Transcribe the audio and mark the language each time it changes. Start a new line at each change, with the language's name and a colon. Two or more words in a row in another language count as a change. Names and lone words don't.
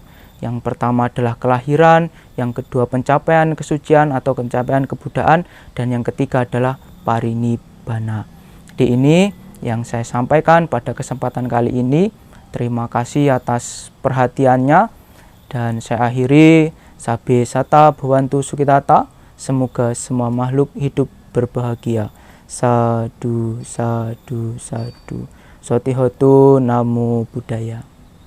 Indonesian: Yang pertama adalah kelahiran, yang kedua pencapaian kesucian atau pencapaian kebudaan, dan yang ketiga adalah parinibbana. Jadi ini yang saya sampaikan pada kesempatan kali ini. Terima kasih atas perhatiannya, dan saya akhiri
Pali: Sabbe Sata Bhavantu Sukhitata.
Indonesian: Semoga semua makhluk hidup berbahagia.
Pali: Sadu, sadu, sadu. Sotihotu Namo Buddhaya.